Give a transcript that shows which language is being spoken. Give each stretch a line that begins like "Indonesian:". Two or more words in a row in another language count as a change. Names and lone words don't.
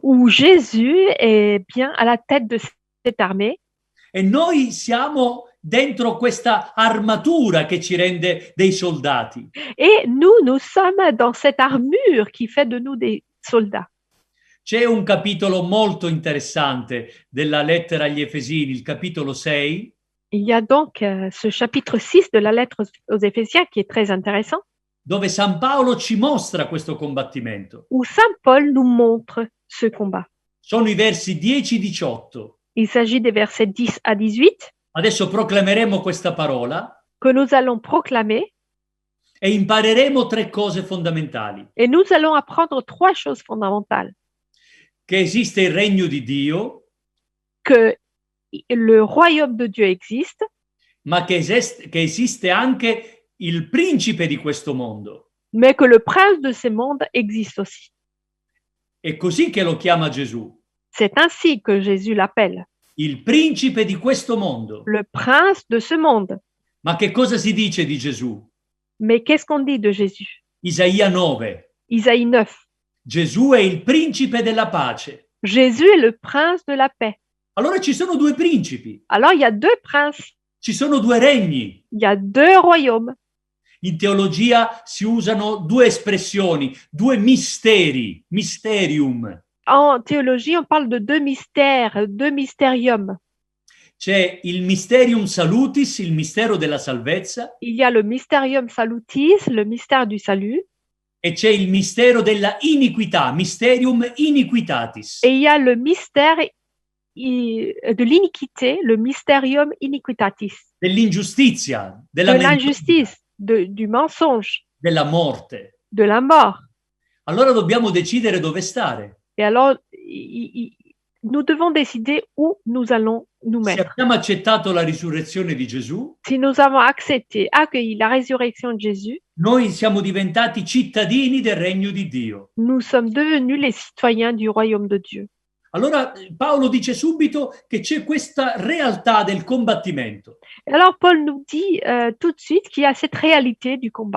French: où Jésus est bien à la tête de cette armée.
Italian: E noi siamo dentro questa armatura che ci rende dei soldati.
French: Et nous sommes dans cette armure qui fait de nous des soldats.
Italian: C'è un capitolo molto interessante della lettera agli Efesini, il capitolo 6,
French: Il y a donc ce chapitre 6 de la lettre aux Éphésiens qui est très intéressant,
Italian: dove San Paolo ci mostra questo combattimento.
French: où Saint Paul nous montre ce combat.
Italian: Sono i versi 10-18.
French: Il s'agit des versets 10 à 18
Italian: Adesso proclameremo questa parola
French: que nous allons proclamer
Italian: e impareremo 3 cose fondamentali.
French: et nous allons apprendre 3 choses fondamentales.
Italian: Che esiste il regno di Dio,
French: Que le royaume de Dieu existe,
Italian: ma che esiste anche il principe di questo mondo.
French: mais que le prince de ce monde existe aussi.
Italian: È così che lo chiama Gesù,
French: C'est ainsi que Jésus l'appelle,
Italian: il principe di questo mondo.
French: le prince de ce monde.
Italian: Ma che cosa si dice di Gesù?
French: Mais qu'est-ce qu'on dit de Jésus?
Italian: Isaia 9.
French: Isaïe 9.
Italian: Gesù è il principe della pace.
French: Jésus est le prince de la paix.
Italian: Allora ci sono 2 principi,
French: Alors il y a 2 princes,
Italian: ci sono 2 regni.
French: il y a 2 royaumes.
Italian: In teologia si usano 2 espressioni, 2 misteri, mysterium.
French: En théologie, on parle de 2 mystères, 2 mysteriums.
Italian: C'è il
Latin: mysterium salutis,
Italian: il mistero della salvezza,
French: Il y a le
Latin: mysterium salutis,
French: le mystère du salut,
Italian: e c'è il mistero della iniquità,
Latin: mysterium iniquitatis.
French: et il y a le mystère de l'iniquité, le
Latin: mysterium iniquitatis,
Italian: Dell'ingiustizia,
French: de
Italian: della menzogna,
French: l'injustice, du mensonge,
Italian: della morte.
French: de la mort.
Italian: Allora dobbiamo decidere dove stare.
French: Et alors, nous devons décider où nous allons nous
Italian: Se
French: mettre.
Italian: abbiamo accettato la risurrezione di Gesù,
French: Si nous avons accepté, accueilli la résurrection de Jésus,
Italian: noi siamo diventati cittadini del regno di Dio.
French: nous sommes devenus les citoyens du royaume de Dieu.
Italian: Allora Paolo dice subito che c'è questa realtà del combattimento.
French: Et alors, Paul nous dit tout de suite qu'il y a cette réalité du combat.